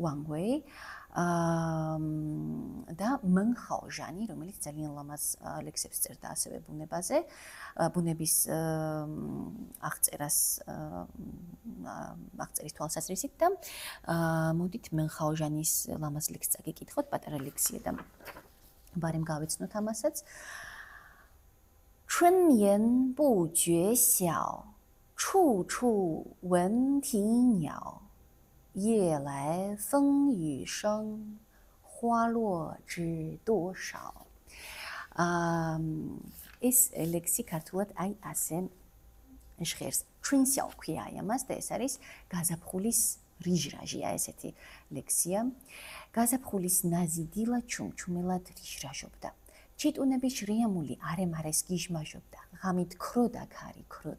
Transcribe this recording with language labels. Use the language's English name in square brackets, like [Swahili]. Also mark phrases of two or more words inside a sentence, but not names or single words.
[Georgian] Wang Wei და Meng Haozhani, რომელიც ძალიან ლამაზ ლექსებს წერდა ასევე ბუნებაზე, ბუნების აღწერის თვალსაზრისით და მოდით Meng Haozhanis ლამაზ ლექსს წაგიკითხოთ, პატარა ლექსია და ბარემ გავეცნოთ ამასაც. [Chinese] 春眠不觉晓，处处闻啼鸟。夜来风雨声，花落知多少。 [Georgian] ეს ლექსი ქართულად აი ასე ჟღერს. ჩვენსა ქვია ამას და ეს არის გაზაფხულის რიჟრაჟია ესეთი ლექსია. გაზაფხულის ნაზი დილა ჩუმჩუმელად რიჟრაჟობდა. ჩიტუნების შრიამული არემარეს გიჟმაჟობდა, ღამით ქროდა ქარი ქროდა.